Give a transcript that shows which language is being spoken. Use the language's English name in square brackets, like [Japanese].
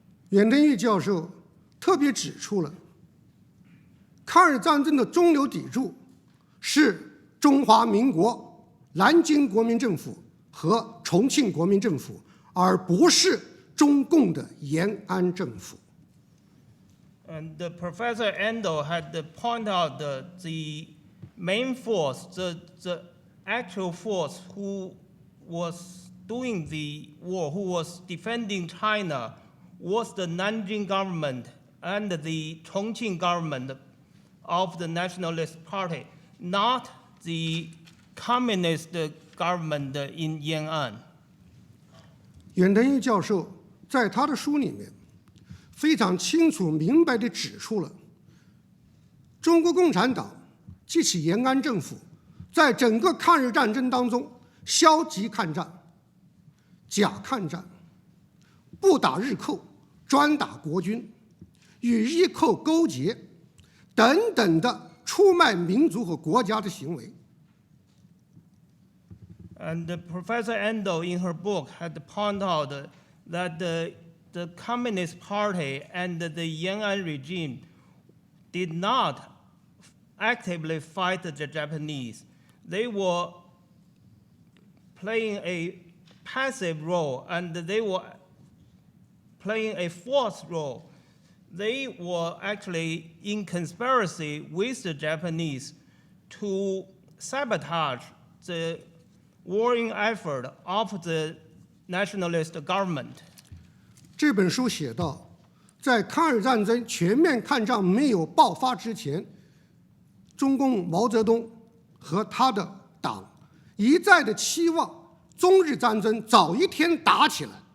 [Chinese] 远藤裕教授特别指出了，抗日战争的中流砥柱是中华民国南京国民政府和重庆国民政府，而不是中共的延安政府。 [English] And Professor Ando had pointed out the main force, the actual force who was doing the war, who was defending China, was the Nanjing government and the Chongqing government of the Nationalist Party, not the communist government in Yan'an. [Chinese] 远藤裕教授在他的书里面非常清楚明白地指出了，中国共产党及其延安政府在整个抗日战争当中消极抗战、假抗战、不打日寇、专打国军、与日寇勾结等等的出卖民族和国家的行为。 [English] And Professor Ando, in her book, had pointed out that the Communist Party and the Yan'an regime did not actively fight the Japanese. They were playing a passive role, and they were playing a forced role. they were actually in conspiracy with the Japanese to sabotage the warring effort of the nationalist government. [Chinese] 这本书写道，在抗日战争全面抗战没有爆发之前，中共毛泽东和他的党一再的期望中日战争早一天打起来。